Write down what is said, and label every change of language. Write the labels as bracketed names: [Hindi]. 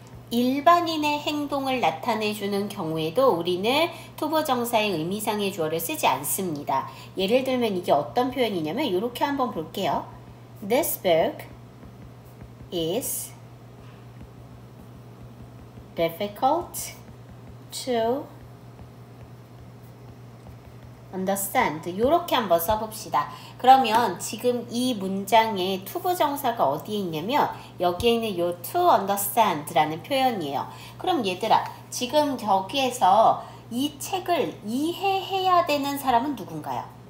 [Korean] 일반인의 행동을 나타내주는 경우에도 우리는 투부정사의 의미상의 주어를 쓰지 않습니다. 예를 들면 이게 어떤 표현이냐면 이렇게 한번 볼게요. [English] This book is difficult to understand. [Korean] 이렇게 한번 써봅시다. 그러면 지금 이 문장에 투부정사가 어디에 있냐면 여기에 있는 요 to understand 라는 표현이에요. 그럼 얘들아, 지금 저기에서 이 책을 이해해야 되는 사람은 누군가요?